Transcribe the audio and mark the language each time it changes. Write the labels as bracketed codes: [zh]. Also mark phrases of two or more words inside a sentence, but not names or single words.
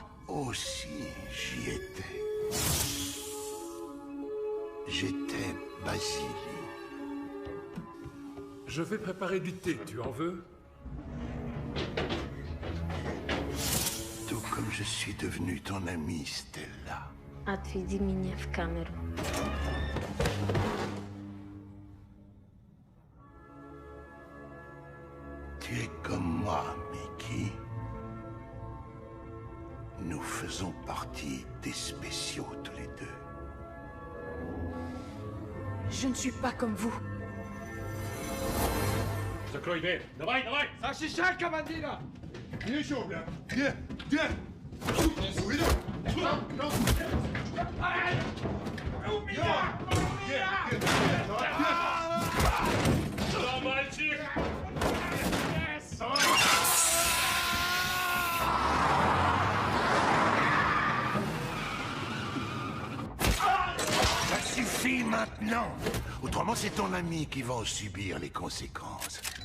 [fr] Oh si, j'y étais. J'étais Basile. Je vais préparer du thé, tu en veux? Tout comme je suis devenu ton ami, Stella. [ru] Отведи меня в камеру. [fr] Tu es comme moi, Mickey. Nous faisons partie des spéciaux tous les deux. Je ne suis pas comme vous. [ru] Закрой дверь. Давай, давай! Защищай командира! Ничего, бля. Где? Где? Уйду! Да, мальчик! [fr] Ça suffit maintenant. Autrement, c'est ton ami qui va en subir les conséquences.